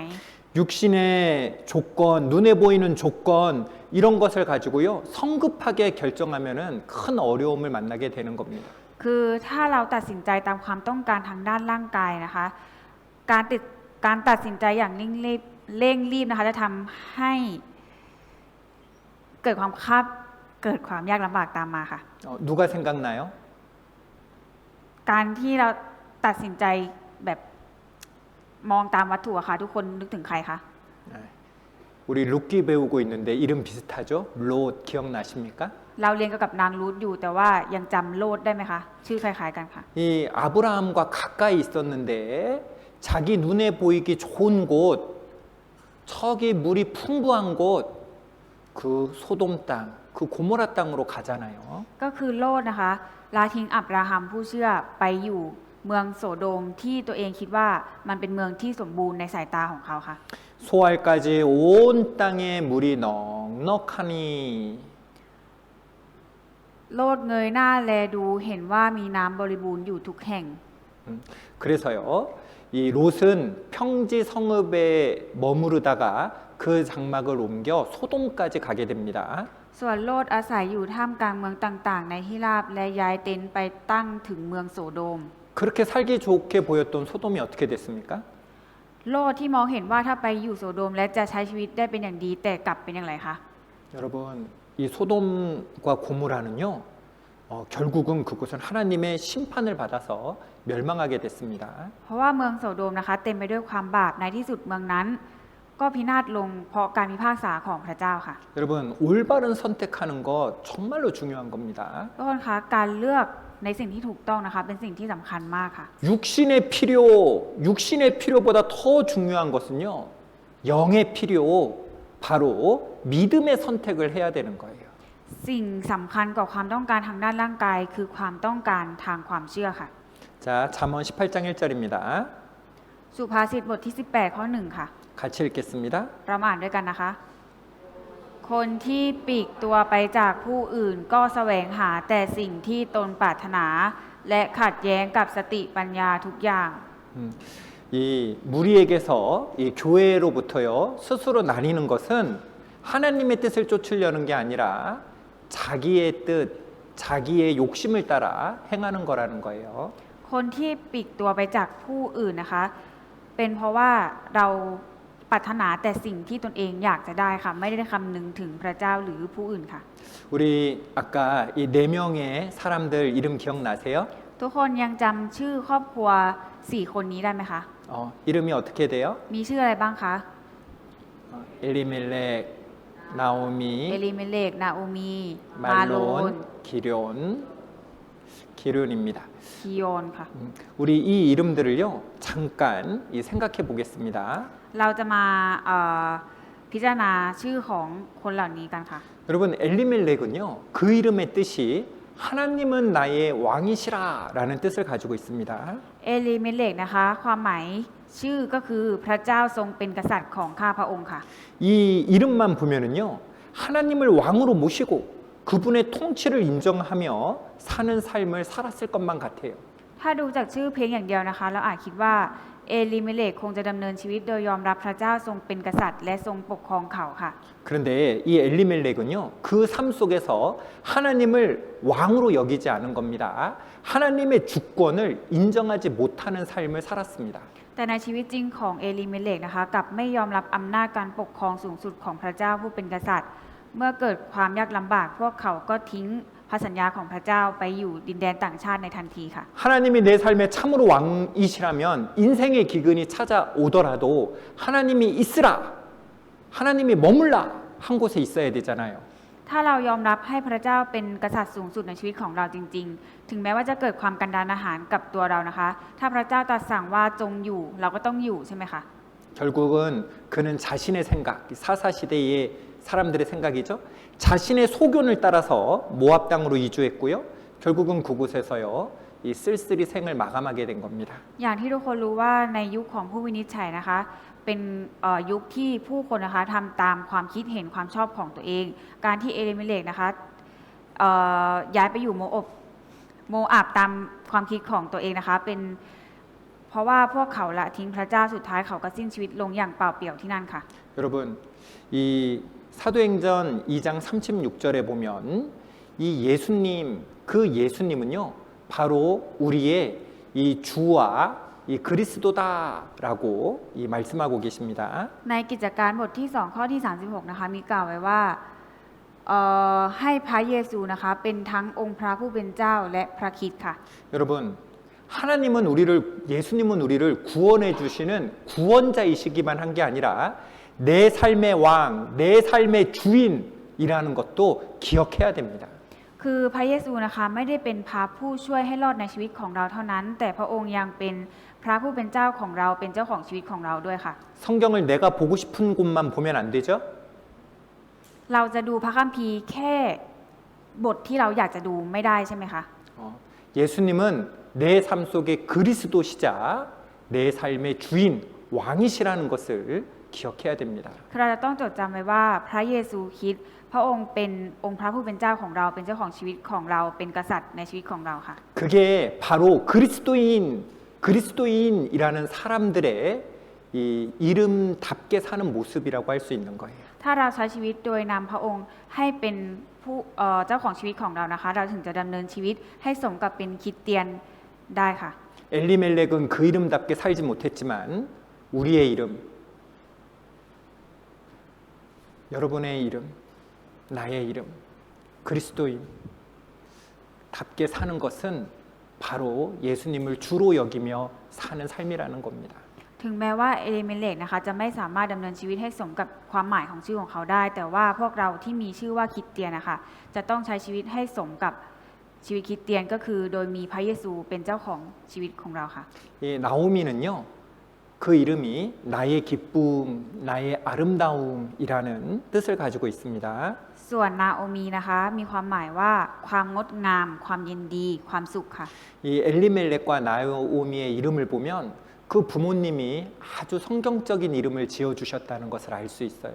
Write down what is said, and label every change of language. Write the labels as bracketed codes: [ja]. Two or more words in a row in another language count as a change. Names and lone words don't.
[ko] 육신의 조건, 눈에 보이는 조건 이런 것을 가지고요 성급하게 결정하면은 큰 어려움을 만나게 되는 겁니다. [th] คือถ้าเราตัดสินใจตามความต้องการทางด้านร่างกายนะคะการตัดสินใจอย่างเร่งรีบนะคะจะทำให้เกิดความยากลำบากตามมาค่ะ [ko] 누가 생각나요? [th] การที่เราตัดสินใจแบบมองตามวัตถุอะค่ะทุกคนนึกถึงใครคะ [ko] 우리 룻기 배우고 있는데 이름 비슷하죠? 롯 기억나십니까? [th] เราเรียนเกี่ยวกับนางรูธอยู่แต่ว่ายังจำโลดได้ไหมคะชื่อคล้ายๆกันค่ะ [ko] 이 아브라함과 가까이 있었는데 자기 눈에 보이기 좋은 곳, 저기 물이 풍부한 곳, 그 소돔 땅, 그 고모라 땅으로 가잖아요. [th] ก็คือโลดนะคะละทิ้งอับราฮัมผู้เชื่อไปอยู่เมืองโสโดมที่ตัวเองคิดว่ามันเป็นเมืองที่สมบูรณ์ในสายตาของเขาค่ะ [ko] 소알까지 온 땅에 물이 넉넉하니 [th] โลดเงยหน้าแลดูเห็นว่ามีน้ำบริบูรณ์อยู่ทุกแห่ง [ko] 그래서요, 이 롯은 평지 성읍에 머무르다가 그 장막을 옮겨 소돔까지 가게 됩니다. [th] ส่วนโลดอาศัยอยู่ท่ามกลางเมืองต่างๆ ในฮิราบและย้ายเต็นท์ไปตั้งถึงเมืองโสโดม [ko] 그렇게 살기 좋게 보였던 소돔이 어떻게 됐습니까? [th] โลดที่มองเห็นว่าถ้าไปอยู่โสโดมและจะใช้ชีวิตได้เป็นอย่างดีแต่กลับเป็นอย่างไรคะ [ko] 여러분, 이 소돔과 고모라는요, 결국은 그곳은 하나님의 심판을 받아서 멸망하게 됐습니다. [th] เพราะว่าเมืองโสโดมนะคะเต็มไปด้วยความบาปในที่สุดเมืองนั้น ก็พินาศลงเพราะการพิพากษาของพระเจ้าค่ะ [ko] 여러분, 올바른 선택하는 거 정말로 중요한 겁니다. [th] ทุกคนคะการเลือกในสิ่งที่ถูกต้องนะคะเป็นสิ่งที่สำคัญมากค่ะ [ko] 육신의 필요보다 더 중요한 것은요, 영의 필요, 바로 믿음의 선택을 해야 되는 거예요. [th] สิ่งสำคัญกว่าความต้องการทางด้านร่างกายคือความต้องการทางความเชื่อค่ะ [ko] 자, 잠언 18장 1절입니다. [th] สุภาษิตบทที่ 18 ข้อ 1 ค่ะ [ko] 같이 읽겠습니다. [th] เรามาอ่านด้วยกันนะคะ คนที่ปลีกตัวไปจากผู้อื่นก็แสวงหาแต่สิ่งที่ตนปรารถนา และขัดแย้งกับสติปัญญาทุกอย่าง [ko] 이 무리에게서 이 교회로부터요 스스로 나뉘는 것은 하나님의 뜻을 쫓으려는 게 아니라 자기의 뜻, 자기의 욕심을 따라 행하는 거라는 거예요. [th] คนที่ปลีกตัวไปจากผู้อื่นนะคะ เป็นเพราะว่าเราปรารถนาแต่สิ่งที่ตนเองอยากจะได้ค่ะ ไม่ได้คำนึงถึงพระเจ้าหรือผู้อื่นค่ะ [ko] 우리 아까 이 4명의 사람들 이름 기억나세요? [th] ทุกคนยังจำชื่อครอบครัว 4 คนนี้ได้ไหมคะ [ko] 이름이 어떻게 돼요? [th] มีชื่ออะไรบ้างคะ [ko] 엘리멜렉, [th] เอ [ko] 나오미, [th] ลิเมเลก นาโอมี มาโลน [ko] 말론, 기륜입니다. [th] คิโยนค่ะ [ko] 우리 이 이름들을요 잠깐 생각해 보겠습니다. [th] เราจะมาพิจารณาชื่อของคนเหล่านี้กันค่ะ [ko] 여러분 엘리멜렉은요 그 이름의 뜻이 하나님은 나의 왕이시라라는 뜻을 가지고 있습니다. [th] เอลิเมเลกนะคะความหมายชื่อก็คือพระเจ้าทรงเป็นกษัตริย์ของข้าพระองค์ค่ะ [ko] 이 이름만 보면은요 하나님을 왕으로 모시고 그분의 통치를 인정하며 사는 삶을 살았을 것만 같아요. [th] ถ้าดูจากชื่อเพลงอย่างเดียวนะคะเราอาจคิดว่าเอลิเมเลกคงจะดำเนินชีวิตโดยยอมรับพระเจ้าทรงเป็นกษัตริย์และทรงปกครองเขาค่ะ [ko] 그런데 이 엘리멜렉은요 그 삶 속에서 하나님을 왕으로 여기지 않은 겁니다. 하나님의 주권을 인정하지 못하는 삶을 살았습니다. [th] แต่ในชีวิตจริงของเอลิเมเลกนะคะกลับไม่ยอมรับอำนาจการปกครองสูงสุดของพระเจ้าผู้เป็นกษัตริย์ เมื่อเกิดความยากลำบากพวกเขาก็ทิ้งพระสัญญาของพระเจ้าไปอยู่ดินแดนต่างชาติในทันทีค่ะ [ko] 하나님이 내 삶에 참으로 왕이시라면 인생의 기근이 찾아오더라도 하나님이 있으라, 하나님이 머물라 한 곳에 있어야 되잖아요. [th] ถ้าเรายอมรับให้พระเจ้าเป็นกษัตริย์สูงสุดในชีวิตของเราจริงๆ ถึงแม้ว่าจะเกิดความกันดารอาหารกับตัวเรานะคะ ถ้าพระเจ้าตรัสสั่งว่าจงอยู่เราก็ต้องอยู่ใช่ไหมคะ [ko] 결국은 그는 자신의 생각, 사사시대의 사람들의 생각이죠. 자신의 소견을 따라서 모압 땅으로 이주했고요. 결국은 그곳에서요 이 쓸쓸히 생을 마감하게 된 겁니다. [th] อย่างที่ทุกคนรู้ว่าในยุคของผู้วินิจฉัยนะคะ เป็นยุคที่ผู้คนนะคะทำตามความคิดเห็นความชอบของตัวเอง การที่เอลิเมเลกนะคะย้ายไปอยู่โมอาบตามความคิดของตัวเองนะคะเป็นเพราะว่าพวกเขาละทิ้งพระเจ้าสุดท้ายเขาก็สิ้นชีวิตลงอย่างเปล่าเปลี่ยวที่นั่นค่ะ [ko] 여러분 이 사도행전 2장 36절에 보면 이 예수님 그 예수님은요 바로 우리의 이 주와 이 그리스도다라고 이 말씀하고 계십니다. [th] ในกิจการบทที่2ข้อที่36นะคะมีกล่าวไว้ว่าให้พระเยซูนะคะเป็นทั้งองค์พระผู้เป็นเจ้าและพระคริสต์ค่ะ [ko] 여러분 예수님은 우리를 구원해 주시는 구원자이시기만 한 게 아니라 내 삶의 왕, 내 삶의 주인이라는 것도 기억해야 됩니다. [th] คือพระเยซูนะคะไม่ได้เป็นพระผู้ช่วยให้รอดในชีวิตของเราเท่านั้น แต่พระองค์ยังเป็นพระผู้เป็นเจ้าของเราเป็นเจ้าของชีวิตของเราด้วยค่ะ [ko] 성경을 내가 보고 싶은 곳만 보면 안 되죠? [th] เราจะดูพระคัมภีร์แค่บทที่เราอยากจะดูไม่ได้ใช่ไหมคะ [ko] 예수님은 내 삶 속에 그리스도시자 내 삶의 주인, 왕이시라는 것을 기억해야 됩니다. [th] คือเราจะต้องจดจำไว้ว่าพระเยซูคริสต์พระองค์เป็นองค์พระผู้เป็นเจ้าของเราเป็นเจ้าของชีวิตของเราเป็นกษัตริย์ในชีวิตของเราค่ะ [ko] 그게 바로 그리스도인이라는 사람들의 이 이름답게 사는 모습이라고 할 수 있는 거예요. [th] ถ้าเราใช้ชีวิตโดยนำพระองค์ให้เป็นผู้เจ้าของชีวิตของเรานะคะ เราถึงจะดำเนินชีวิตให้สมกับเป็นคริสเตียนได้ค่ะ [ko] 엘리멜렉은 그 이름답게 살지 못했지만 우리의 이름, 여러분의 이름, 나의 이름, 그리스도인답게 사는 것은 바로 예수님을 주로 여기며 사는 삶이라는 겁니다. [th] ถึงแม้ว่าเอลิเมเลกนะคะจะไม่สามารถดำเนินชีวิตให้สมกับความหมายของชื่อของเขาได้ แต่ว่าพวกเราที่มีชื่อว่าคริสเตียนนะคะจะต้องใช้ชีวิตให้สมกับชีวิตคริสเตียนก็คือโดยมีพระเยซูเป็นเจ้าของชีวิตของเราค่ะ [ko] 이 나오미는요, 그 이름이 나의 기쁨, 나의 아름다움이라는 뜻을 가지고 있습니다. [th] ส่วนนาโอมีนะคะมีความหมายว่าความงดงาม ความยินดี ความสุขค่ะ [ko] 이 엘리멜렉과 나오미의 이름을 보면 그 부모님이 아주 성경적인 이름을 지어주셨다는 것을 알 수 있어요.